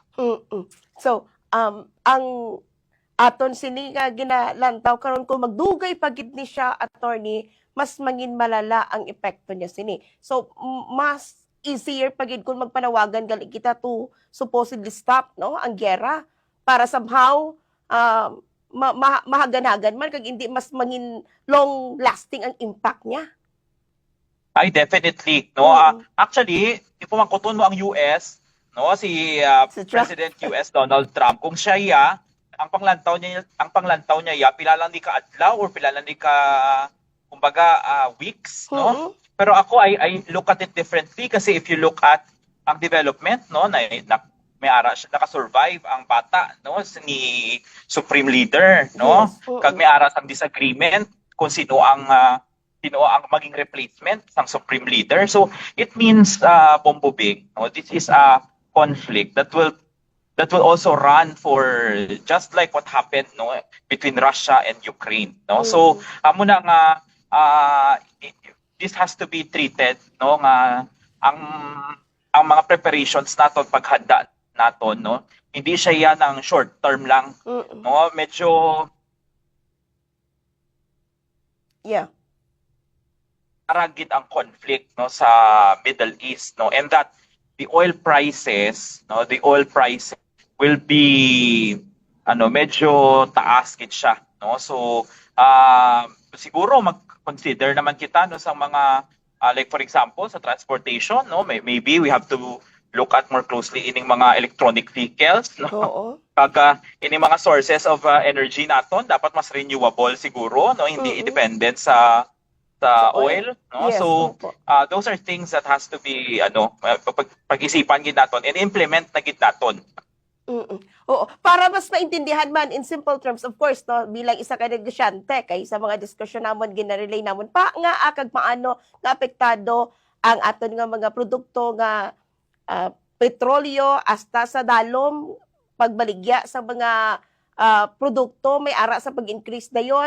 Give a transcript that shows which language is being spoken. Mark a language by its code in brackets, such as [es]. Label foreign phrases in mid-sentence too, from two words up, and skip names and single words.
[hil] So, ang aton sini nga ginalantaw karon kung magdugay pagid ni siya, attorney, mas mangin malala ang epekto niya sini. So, mas easier pagid kung magpanawagan gali kita [en] to supposedly stop, [hil] no, ang gera para somehow mahaganagan man kag hindi mas mangin [en] long lasting [hil] ang impact niya. Ay, [en] definitely, no. Actually, if [hil] mangkuton mo ang US, no, si President US Donald Trump, kung siya ang panglantaw niya pila lang di ka adlaw or pila lang di ka kumbaga weeks, no. Pero ako [en] I look at it differently [hil] kasi [en] if you look at [hil] ang development, no, na may ara siya naka-survive ang bata, no, ni Supreme Leader, no. Kag may aras ang disagreement kung sino ang maging replacement ng Supreme Leader. [en] So it means Bombo Big, no, this is a conflict that will also run for just like what happened, no, between Russia and Ukraine, no. [hil] So amo na nga [en] this has to be treated, [hil] no, nga ang mga preparations naton, paghanda naton, no, hindi siya yan ng [en] short term [hil] lang, no, medyo aragid ang conflict, no, sa Middle East, no, [en] and that the oil prices will be [hil] medyo taas gid siya, no. So siguro mag-consider naman kita, no, sa mga [en] like for example [hil] sa transportation, no, [en] maybe we have to look at more closely [hil] ining mga [en] electronic vehicles, [hil] no. Kaga ining mga [en] sources of energy [hil] naton dapat mas renewable siguro, no, hindi dependent sa oil, no. [en] Yes, so those are things that has to be [hil] pag-isipan gid naton and implement na gid naton. Oo, para mas maintindihan man [en] in simple terms, of course, [hil] no, bilang isa ka negosyante kay sa mga diskusyon namon ginarelay namon pa nga kag paano nga apektado ang aton nga mga produkto nga petrolyo hasta sa dalom pagbaligya sa mga produkto may ara sa pag-increase dayon.